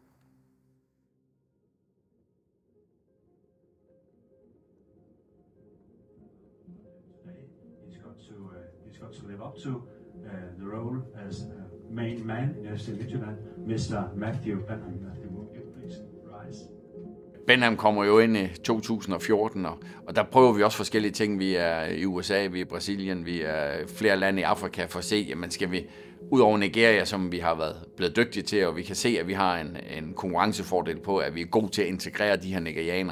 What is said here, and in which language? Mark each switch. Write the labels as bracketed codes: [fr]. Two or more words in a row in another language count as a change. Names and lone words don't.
[en] He's got to live up to the role as main man in FC Midtjylland, Mr. Matthew Benham. Matthew, please rise. [da] Benham kommer jo ind i 2014, og der prøver vi også forskellige ting. Vi er i USA, vi er i Brasilien, vi er flere lande i Afrika for at se, jamen skal vi ud over Nigeria, som vi har været blevet dygtige til, og vi kan se, at vi har en konkurrencefordel på, at vi er gode til at integrere de her nigerianer.